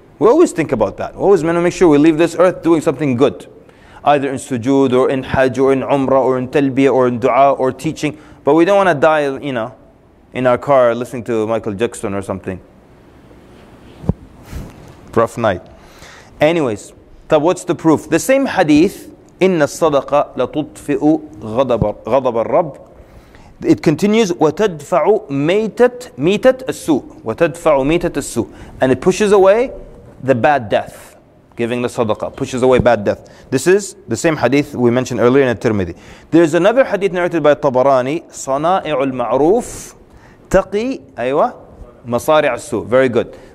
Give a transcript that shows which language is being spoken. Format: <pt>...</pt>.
<en>We always think about that. We always want to make sure we leave this earth doing something good. Either in sujood or in hajj or in umrah or in talbiyah or in dua or teaching. But we don't want to die, you know, in our car listening to Michael Jackson or something. Rough night. Anyways, what's the proof? The same hadith,</en> <ar>إِنَّ الصَّدَقَ لَتُطْفِئُ غَضَبَ الرَّبِّ.</ar> <en>It continues,</en> <ar>وَتَدْفَعُ مِيتَةَ السُّوء. وَتَدْفَعُ مِيتَةَ السُّوء.</ar> <en>And it pushes away the bad death. Giving the sadaqah pushes away bad death. This is the same hadith we mentioned earlier in At-Tirmidhi. There's another hadith narrated by Tabarani,</en> <ar>صَنَائِعُ الْمَعْرُوفِ تَقِي أيوة مَصَارِعَ السُّوء.</ar> <en>Very good.</en>